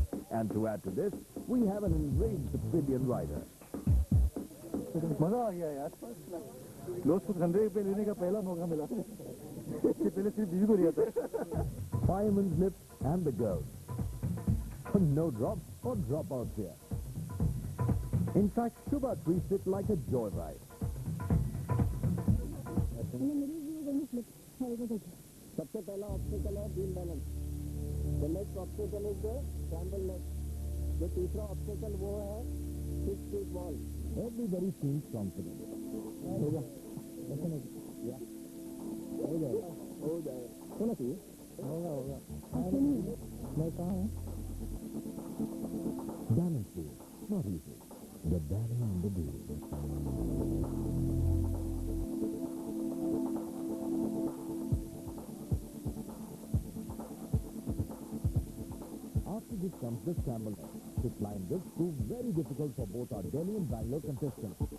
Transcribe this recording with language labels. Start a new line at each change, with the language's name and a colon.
English: And to add to this, we have an enraged civilian rider.
Hindi: मजा आ गया यार. लोग को ₹100 लेने का पहला मौका मिला. इससे पहले सिर्फ 20 को लिया था.
English: Fireman's lift and the girls. No drops or dropouts here. In fact, Shubha treats it like a joyride.
Hindi: सबसे पहला ऑब्स्टिकल है beam balance.
English: The next obstacle is the scramble leg.
Hindi: जो तीसरा ऑब्स्टेकल वो है 6 feet wall.
English: Everybody feels confident.
Hindi: होगा या हो जाएगा होना चाहिए होगा मैं कहाँ हूँ
English: Balance wheel, not easy. The darling and the deal. After this comes the scramble. To climb this proved very difficult for both our Delhi and Bangalore contestants.